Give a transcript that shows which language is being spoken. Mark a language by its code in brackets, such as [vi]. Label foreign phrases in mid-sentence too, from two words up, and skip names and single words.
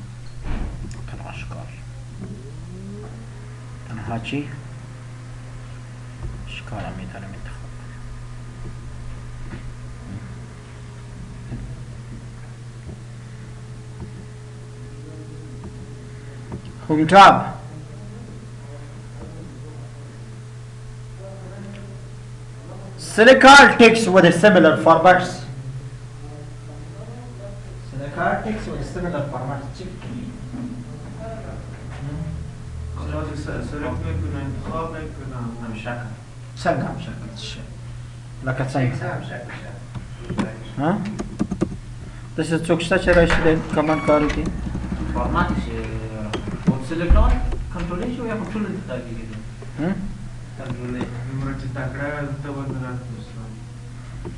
[fa] تنها اشکال تنها چی؟ اشکال هم میتونیم انتخاب کنیم. [en] Home tab select all text with a similar formats. Select all text with a similar formats. [fa] سلکت میکنم انتخاب میکنم هم شکل [ps] څنګه هم شکل شي لکه څنګه [fa] هم شکل [ps] ها داسې څوک شته چې راشي د کمانډ کار وکړي فارمات شي او [en] select all [ps] کنټرول شي یا کنټرول انتخاب کیږي کنټرول نمره چې تکړه ته ودرات